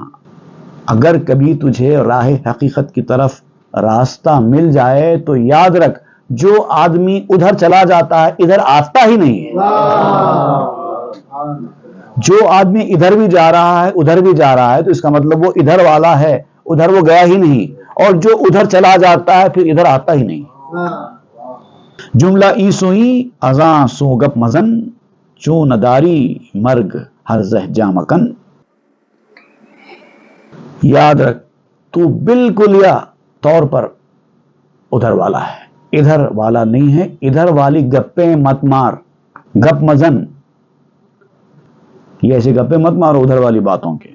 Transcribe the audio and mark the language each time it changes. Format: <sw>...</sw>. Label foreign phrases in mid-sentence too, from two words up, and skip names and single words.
<ur>اگر کبھی تجھے راہ حقیقت کی طرف راستہ مل جائے تو یاد رکھ، جو آدمی ادھر چلا جاتا ہے ادھر آتا ہی نہیں ہے، جو آدمی ادھر بھی جا رہا ہے ادھر بھی جا رہا ہے تو اس کا مطلب وہ ادھر والا ہے، ادھر وہ گیا ہی نہیں، اور جو ادھر چلا جاتا ہے پھر ادھر آتا ہی نہیں۔</ur> <fa>جملہ ای سوئی ازاں سو گپ مزن، چون نداری مرگ ہر زہ جامکن.</fa> <ur>یاد رکھ تو بالکل یا طور پر ادھر والا ہے، ادھر والا نہیں ہے. ادھر والی گپیں مت مار،</ur> <fa>گپ مزن،</fa> <ur>یہ ایسے گپیں مت مارو ادھر والی باتوں کے.</ur>